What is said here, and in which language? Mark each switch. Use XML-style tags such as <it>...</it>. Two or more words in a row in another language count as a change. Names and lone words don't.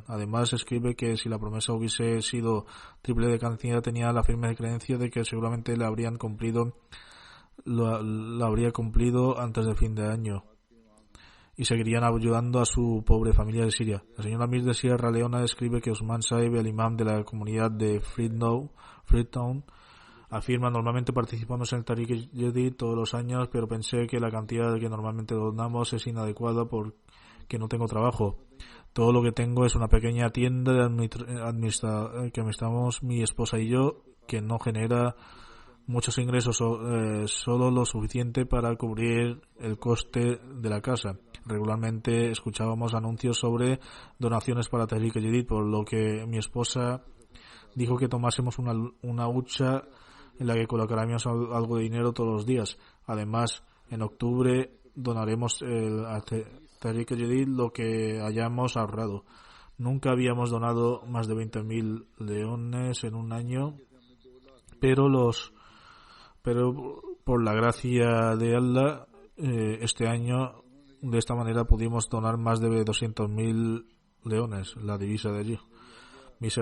<es>Además, escribe que si la promesa hubiese sido triple de cantidad, tenía la firme creencia de que seguramente la habría cumplido antes del fin de año, y seguirían ayudando a su pobre familia de Siria. La señora Mir de Sierra Leona escribe que Usman Saib, el imam de la comunidad de Freetown, afirma, normalmente participamos en el Tehreek e-Jadid todos los años, pero pensé que la cantidad que normalmente donamos es inadecuada porque no tengo trabajo. Todo lo que tengo es una pequeña tienda que administramos mi esposa y yo, que no genera muchos ingresos, solo lo suficiente para cubrir el coste de la casa. Regularmente escuchábamos anuncios sobre donaciones para Tehreek e-Jadid, por lo que mi esposa dijo que tomásemos una hucha en la que colocaremos algo de dinero todos los días. Además, en octubre donaremos a Tehreek e-Jadid lo que hayamos ahorrado. Nunca habíamos donado más de 20,000 leones en un año, pero por la gracia de Allah, este año de esta manera pudimos donar más de 200,000 leones, la divisa de allí.</es>